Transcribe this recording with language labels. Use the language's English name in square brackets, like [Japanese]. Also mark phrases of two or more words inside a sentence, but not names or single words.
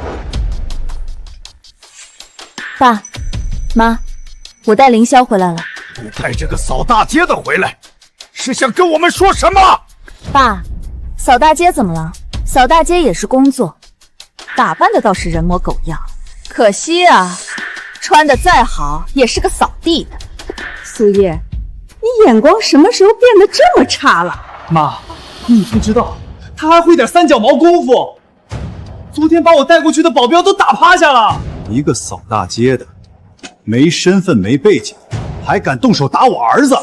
[Chinese] 爸媽，我帶凌霄回來了。你帶這個掃大街的回來，是想跟我們說什麼？爸，掃大街怎麼了？掃大街也是工作，打扮的倒是人模狗樣，可惜啊，穿的再好也是個掃地的。蘇葉，你眼光什麼時候變得這麼差了？媽，你不知道，他還會點三腳貓功夫。昨天把我帶過去的保鏢都打趴下了。一個掃大街的，沒身份沒背景，還敢動手打我兒子！